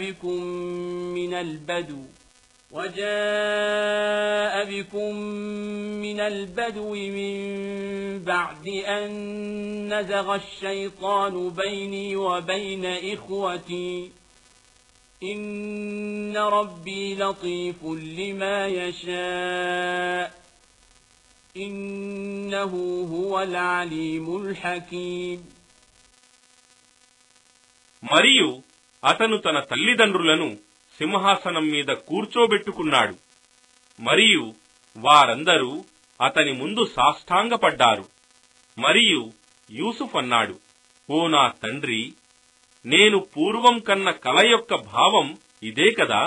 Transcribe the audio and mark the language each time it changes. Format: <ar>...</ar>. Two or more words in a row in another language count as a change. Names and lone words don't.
<ar>بكم من البدو من بعد أن نزغ الشيطان بيني وبين إخوتي إن ربي لطيف لما يشاء إنه هو العليم الحكيم.</ar> <te>మరియు అతను తన తల్లిదండ్రులను సింహాసనం మీద కూర్చోబెట్టుకున్నాడు. మరియు వారందరూ అతని ముందు సాష్టాంగపడ్డారు. మరియు యూసుఫ్ అన్నాడు, ఓ నా తండ్రి, నేను పూర్వం కన్న కల యొక్క భావం ఇదే కదా.</te>